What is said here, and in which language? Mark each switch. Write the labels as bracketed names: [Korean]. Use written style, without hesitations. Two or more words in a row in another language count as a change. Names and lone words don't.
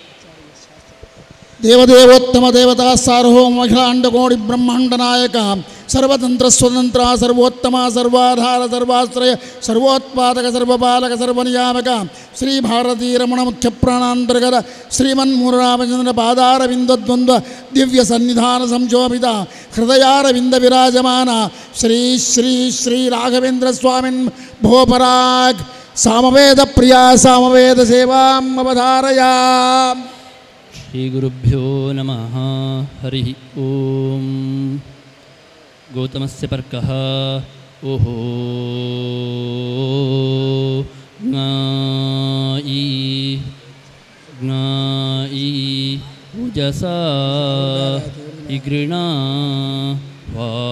[Sanskrit] ದೇವದೇವೋತ್ತಮ ದೇವತಾ ಸಾರ್ವಭೌಮ ಅಖಿಲಾಂಡಕೋಟಿ ಬ್ರಹ್ಮಾಂಡ ನಾಯಕ ಸರ್ವತಂತ್ರ ಸ್ವತಂತ್ರ ಸರ್ವೋತ್ತಮ ಸರ್ವಾಧಾರ ಸರ್ವಾಶ್ರಯ ಸರ್ವೋತ್ಪಾದಕ ಸರ್ವಪಾಲಕ ಸರ್ವನಿಯಾಮಕ ಶ್ರೀ ಭಾರತೀ ರಮಣ ಮುಖ್ಯ ಪ್ರಾಣಾಂತರ್ಗತ ಶ್ರೀಮನ್ಮೂಲ ರಾಮಚಂದ್ರ ಪಾದಾರವಿಂದ ದ್ವಂದ್ವ ದಿವ್ಯ ಸನ್ನಿಧಾನ ಸಂಶೋಭಿತ ಹೃದಯಾರವಿಂದ ವಿರಾಜಮಾನ ಶ್ರೀ ಶ್ರೀ ಶ್ರೀ ರಾಘವೇಂದ್ರ ಸ್ವಾಮಿನ್ ಭೋಪರಾಗ್ ಸಾಮವೇದ ಪ್ರಿಯ ಸಾಮವೇದ ಸೇವಾಂ ಅವಧಾರಯ. ಶ್ರೀ ಗುರುಭ್ಯೋ ನಮಃ. ಹರಿ ಓಂ. ಗೌತಮಸ್ಯ ಪರ್ಕಃ ಓಹೋ ಜ್ಞಾಯಿ ಜ್ಞಾಯಿ ಉಜಸಾ ಇಗೃಣಾ ವಾ